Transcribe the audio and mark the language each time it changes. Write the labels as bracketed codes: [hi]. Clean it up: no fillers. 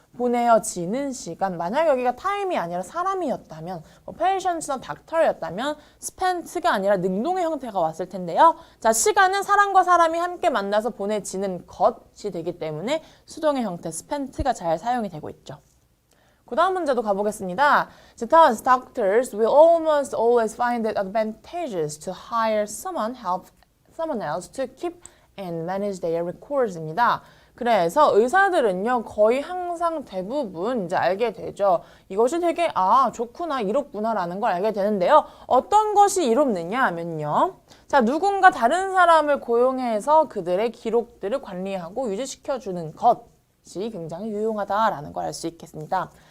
[ko] 보내어지는 시간, 만약 여기가 타임이 아니라 사람이었다면 patient나 닥터였다면 spent가 아니라 능동의 형태가 왔을 텐데요. 자, 시간은 사람과 사람이 함께 만나서 보내지는 것이 되기 때문에 수동의 형태 spent가 잘 사용이 되고 있죠. 그 다음 문제도 가보겠습니다. [en] Thus, doctors will almost always find it advantageous to hire someone else to keep and manage their records입니다. [ko] 그래서 의사들은요, 거의 항상 대부분 이제 알게 되죠. 이것이 되게, 좋구나, 이롭구나라는 걸 알게 되는데요. 어떤 것이 이롭느냐 하면요. 자, 누군가 다른 사람을 고용해서 그들의 기록들을 관리하고 유지시켜주는 것이 굉장히 유용하다라는 걸 알 수 있겠습니다.